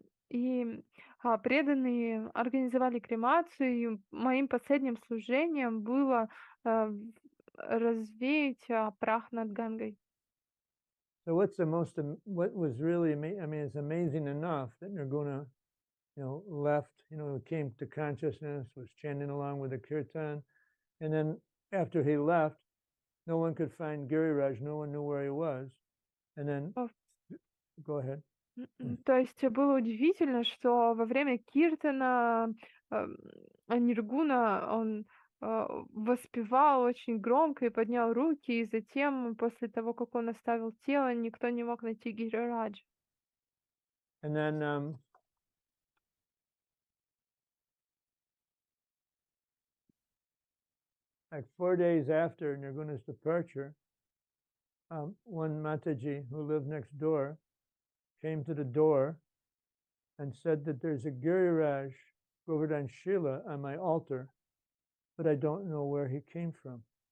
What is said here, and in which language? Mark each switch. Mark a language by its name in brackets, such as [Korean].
[Russian] И преданные организовали кремацию, и моим последним служением было развеять прах над Гангой. [English] So what's the most, what was really, I mean, it's amazing enough that Nirguna, left, came to consciousness, was chanting along with the kirtan. And then after he left, no one could find Giriraj, no one knew where he was. And then, О, go ahead. [Russian] То есть было удивительно, что во время киртана Ниргуна, он воспевал очень громко и поднял руки, и затем, после того, как он оставил тело, никто не мог найти Гирираджа. [English] And then like 4 days after Nirguna's departure, one Mataji who lived next door came to the door and said that there's a Giriraj Govardhan Shila on my altar, but I don't know where he came from.